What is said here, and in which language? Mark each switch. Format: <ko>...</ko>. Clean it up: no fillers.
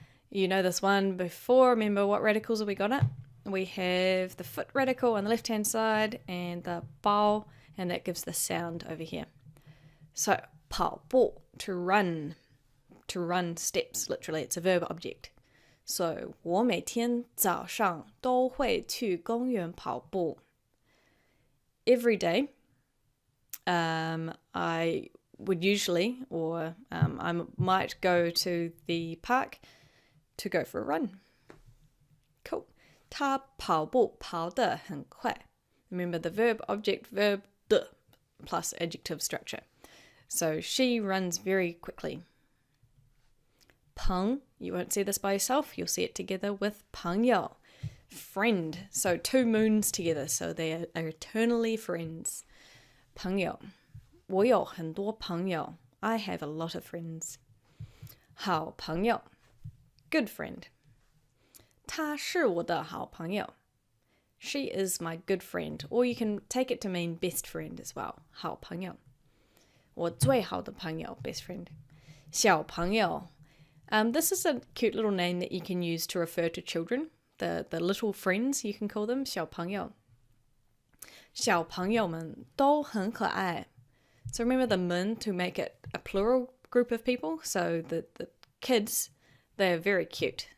<en>You know this one before. Remember what radicals have we got it? We have the foot radical on the left-hand side and the 包, and that gives the sound over here. So, 跑步, to run steps, literally. It's a verb object.</en> <zh>So, 我每天早上都会去公园跑步.</zh> <en>Every day, I would usually, or I might go to the park to go for a run. Cool.</en> <zh>他跑步跑得很快.</zh> <en>Remember the verb, object, verb,</en> <zh>的</zh> <en>plus adjective structure. So she runs very quickly. 朋, you won't see this by yourself, you'll see it together with 朋友, friend. So two moons together, so they are eternally friends. 朋友,</en> <zh>我有很多朋友,</zh> <en>I have a lot of friends. 好朋友, good friend.</en> <zh>她是我的好朋友.</zh> <en>She is my good friend, or you can take it to mean best friend as well.</en> <zh>好朋友. 我最好的朋友,</zh> <en>best friend.</en> <zh>小朋友.</zh> <en>This is a cute little name that you can use to refer to children. The little friends, you can call them 小朋友.</en> <zh>小朋友们都很可爱.</zh> <en>So remember the 们 to make it a plural group of people. So the kids, they're very cute.</en>